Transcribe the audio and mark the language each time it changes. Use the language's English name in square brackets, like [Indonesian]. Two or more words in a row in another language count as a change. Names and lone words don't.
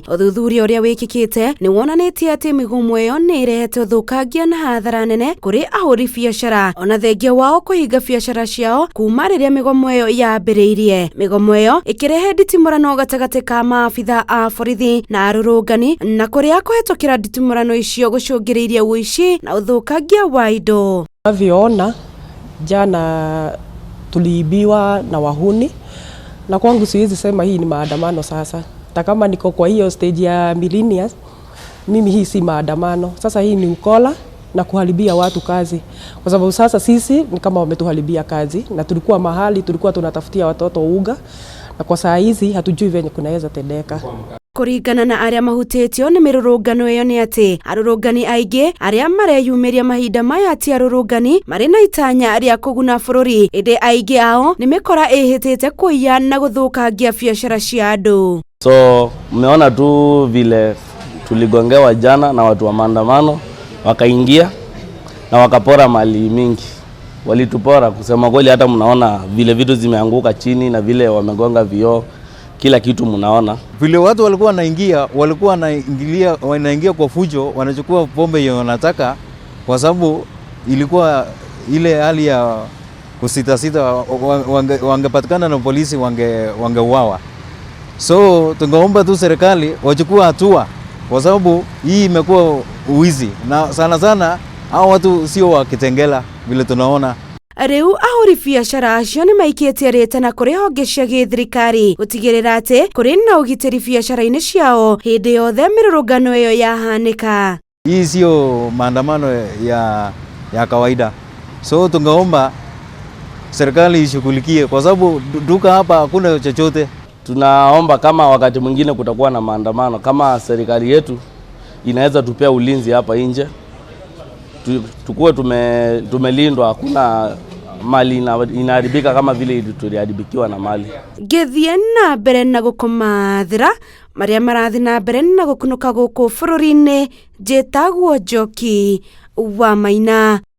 [Kikuyu] Uthuthuria uria wikikite ni wonanitie ati migomo iyo ni irehete uthukangia na hathara nene kuri ahuri biashara ona thengia wao kuhinga biashara ciao kuma riria migomo iyo yambiriirie. Migomo iyo ikirehe nditimurano gatagati ka maabitha a borithi na arurungani na kuria kuhetukira nditimurano icio gucungiriirie uici na uthukangia wa indo. [Swahili] Aviona jana tuliibiwa na wahuni, na kwangu siwezi sema hii ni maandamano sasa. Hata kama niko kwa hiyo stage ya millennials, mimi hii si maandamano. Sasa hii ni ukola na kuharibia watu kazi. Kwa sababu sasa sisi ni kama wametuharibia kazi, na tulikuwa mahali tulikuwa tunatafutia watoto uga, na kwa saa hizi hatujui venye kunaweza tendeka. [Kikuyu] Kuringana na aria mahutitio ni mirurungano iyo ni ati arurungani aingi aria mareyumiria mahinda maya ati arurungani mari na itanya ria kuguna bururi, indi aingi ao ni mikora ihitite kuiya na guthukangia biashara cia andu. [Swahili] So mmeona tu vile tuligongewa jana na watu wa maandamano, wakaingia na wakapora mali mingi. Walitupora kusema kweli, hata mnaona vile vitu zimeanguka chini na vile wamegonga vioo, kila kitu mnaona. Vile watu walikuwa wanaingia kwa fujo, wanachukua pombe yenye wanataka, kwa sababu ilikuwa ile hali ya kusita wangepatikana na polisi wangeuawa. So tungeomba tu serikali wachukue hatua, kwa sababu hii imekuwa uwizi, na sana hao watu sio wa Kitengela vile tunaona. [Kikuyu] Riu ahuri biashara acio ni maikitie ritana kuri honge cia githirikari gutigirira ati kuri na ugitiri biashara-ini ciao hindi yothe mirurungano iyo yahanika. [Swahili] Hii sio maandamano ya kawaida, so tungeomba serikali ishughulikie, kwa sababu duka hapa hakuna chochote. Tunaomba kama wakati mwingine kutakuwa na maandamano, kama serikali yetu inaweza tupea ulinzi hapa nje, tukuwe tumelindwa, hakuna mali inaharibika kama vile tuliharibikiwa na mali. [Kikuyu] Githie na mbere na gukomathira maria marathi na mbere na gukunuka guku bururi-ini, njitagwo Njoki wa Maina.